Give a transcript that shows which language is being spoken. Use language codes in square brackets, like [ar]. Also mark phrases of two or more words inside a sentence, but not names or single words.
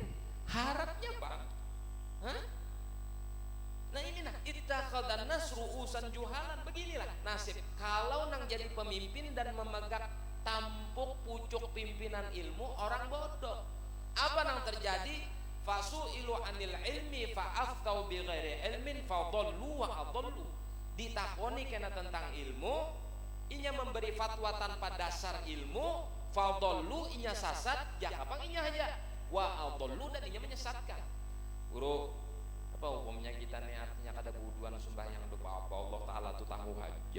[bjn] Harapnya bang. Nah ini nah, [ar] اتخذ الناس رؤوسا جهالا. [bjn] Beginilah nasib kalau nang jadi pemimpin dan memegang tampuk pucuk pimpinan ilmu orang bodoh. Apa nang terjadi? [ar] فسئلوا عن العلم فأفتوا بغير علم فضلوا وأضلوا. [bjn] Ditakoni kena tentang ilmu, inya memberi fatwa tanpa dasar ilmu, fadallu inya sasat, jakapang inya aja. [ar] وأضلوا [bjn] dan inya menyesatkan. Guru, apa hukumnya kita nih artinya kada buduan sembahyang doa apa [ar] الله تعالى [bjn] tuh tahu aja.